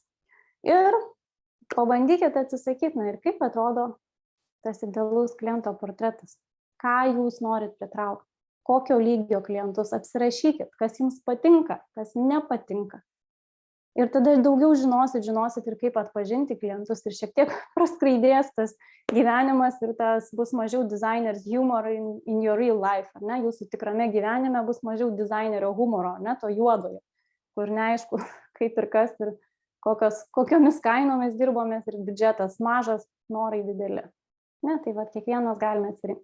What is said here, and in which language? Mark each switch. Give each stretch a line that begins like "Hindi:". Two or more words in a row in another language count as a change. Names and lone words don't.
Lithuanian: Ir pabandykite atsisakyti, ir kaip atrodo tas idealus kliento portretas. Ką jūs norit pritraukti, kokio lygio klientus, apsirašykit, kas jums patinka, kas nepatinka. Ir tada daugiau žinosit ir kaip atpažinti klientus ir šiek tiek praskraidės tas gyvenimas ir tas bus mažiau
English: designers humor in your real life,
Lithuanian: ar ne? Jūsų tikrame gyvenime bus mažiau dizainerio humoro, ne, to juodojo, kur neaišku kaip ir kas ir kokiomis kainomis dirbomės ir biudžetas mažas, norai dideli. Ne, tai va, kiekvienas galime atsirinkti.